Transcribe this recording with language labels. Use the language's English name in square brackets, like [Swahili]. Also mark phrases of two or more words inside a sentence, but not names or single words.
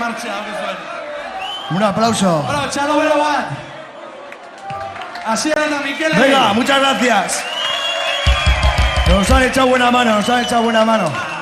[Spanish] Un aplauso. [Basque] Bueno, txalo bero bat. Asier eta Mikel. [Spanish] Venga, muchas gracias. Nos han echado buena mano, nos han echado buena mano.